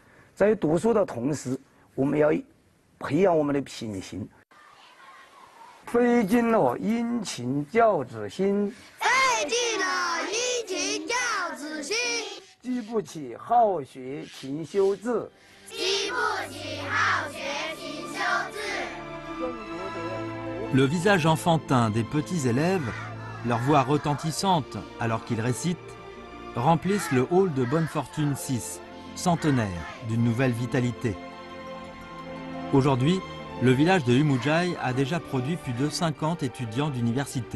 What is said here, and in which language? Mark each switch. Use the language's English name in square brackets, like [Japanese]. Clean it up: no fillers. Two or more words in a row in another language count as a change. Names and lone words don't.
[Chinese] 在读书的同时，我们要培养我们的品行。费尽了殷勤教子心，费尽了殷勤教子心。激不起好学勤修志，激不起好学勤修志。 [French] Le visage enfantin des petits élèves, leur voix retentissante alors qu'ils récitent, remplissent le hall de Bonne Fortune 6, centenaire d'une nouvelle vitalité. Aujourd'hui, le village de Umujai a déjà produit plus de 50 étudiants d'université.